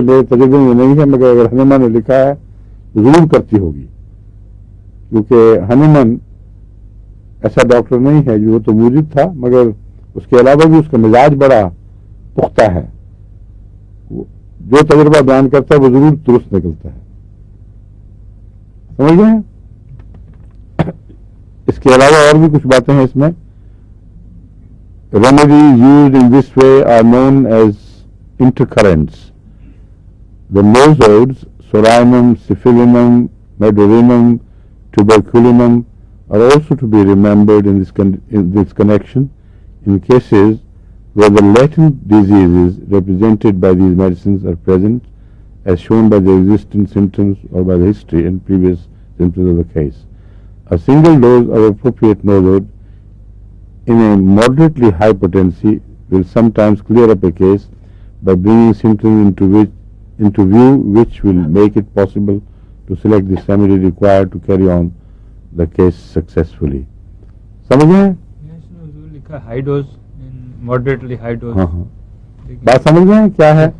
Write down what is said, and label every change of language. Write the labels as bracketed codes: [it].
[hi] मेरे तजुर्बे में नहीं है, मगर अगर हनुमान ने लिखा है तो जरूर करती होगी, क्योंकि हनुमान ऐसा डॉक्टर नहीं है, जो तो मूजिद था, मगर उसके अलावा भी उसका मिजाज बड़ा पुख्ता है। जो तजुर्बा बयान करता है वो जरूर दुरुस्त निकलता है। समझ गए? इसके अलावा और भी कुछ बातें हैं इसमें। [en] Remedies used in this way are known as intercurrents. The nosodes, soranum, syphilinum, medorinum, tuberculinum, are also to be remembered in this connection in cases where the latent diseases represented by these medicines are present, as shown by the existing symptoms or by the history and previous symptoms of the case. A single dose of appropriate nosode in a moderately high potency will sometimes clear up a case by bringing symptoms into view, which will make it possible to select the remedy required to carry on the case successfully. [hi] समझ गए? लिखा [en] High dose, moderately high dose. [hi] हाँ हाँ, बात समझ गए क्या है?